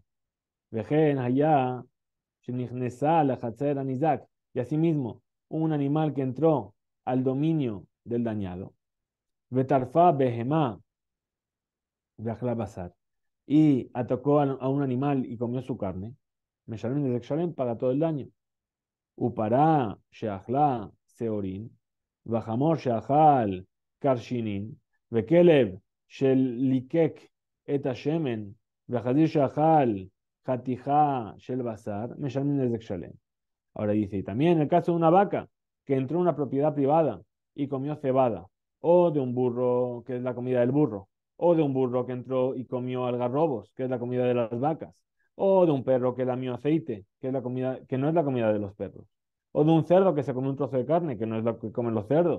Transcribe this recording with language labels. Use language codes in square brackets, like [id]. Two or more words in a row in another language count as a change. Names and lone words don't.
[he] וכן חיה שנכנסה לחצר הניזק, [es] y asimismo, un animal que entró al dominio del dañado. [he] וטרפה בהמה ואכלה בשר, [es] y atacó a un animal y comió su carne. [he] משלם נזק שלם [es] paga todo el daño. [he] ופרה שאכלה שעורין, וחמור שאכל קרשינין, וכלב שליקק את השמן, וחזיר שאכל חתיכה של בשר, משלמים נזק שלם. [es] Ahora dice, y también en el caso de una vaca que entró en una propiedad privada y comió cebada, o de un burro, que es la comida del burro, o de un burro que entró y comió algarrobos, que es la comida de las vacas, o de un perro que lamió aceite, que es la comida, que no es la comida de los perros, o de un cerdo que se comió un trozo de carne, que no es lo que comen los cerdos.